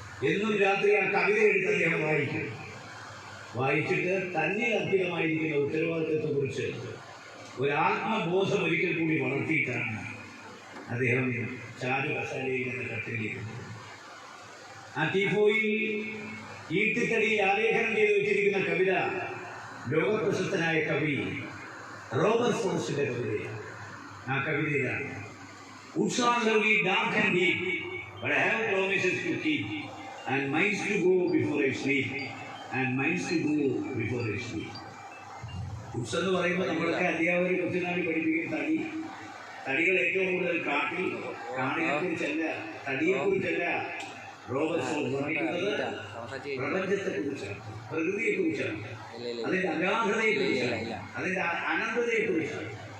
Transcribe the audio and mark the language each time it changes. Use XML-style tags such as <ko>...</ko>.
<ml>എന്നും രാത്രി ആ കവിത എടുത്ത് അദ്ദേഹം വായിക്കും. വായിച്ചിട്ട് തന്നിൽ അർപ്പിതമായിരിക്കുന്ന ഉത്തരവാദിത്വത്തെക്കുറിച്ച് ഒരാത്മബോധം ഒരിക്കൽ കൂടി വളർത്തിയിട്ടാണ് അദ്ദേഹം ചാരു കസാലയിൽ നിന്ന് കട്ടിലിരിക്കുന്നത്. ആ ടീഫോയിൽ ഈട്ടിത്തടിയിൽ ആലേഖനം ചെയ്ത് വെച്ചിരിക്കുന്ന കവിത ലോകപ്രശസ്തനായ കവി റോബർട്ട് ഫ്രോസ്റ്റിൻ്റെ കവിതയാണ്. ആ കവിതയിലാണ്</ml> <en>Woods are lovely, dark and deep, but I have promises to keep, and minds to go before I sleep, and minds to go before I sleep.</en> <ml>Woods എന്ന് പറയുമ്പോൾ നമ്മളൊക്കെ അധ്യാപകർ കൊച്ചുനാളി പഠിപ്പിക്കുന്ന തടികൾ ഏറ്റവും കൂടുതൽ കാട്ടിൽ കാണിയെക്കുറിച്ചല്ല, തടിയെക്കുറിച്ചല്ല. റോബർട്ട് ഫ്രോസ്റ്റ് പറയുന്നത് പ്രപഞ്ചത്തെക്കുറിച്ചാണ്, പ്രകൃതിയെക്കുറിച്ചാണ്, അതിൻ്റെ അഗാധതയെക്കുറിച്ചാണ്, അതിൻ്റെ അനന്തതയെക്കുറിച്ചാണ്.</ml>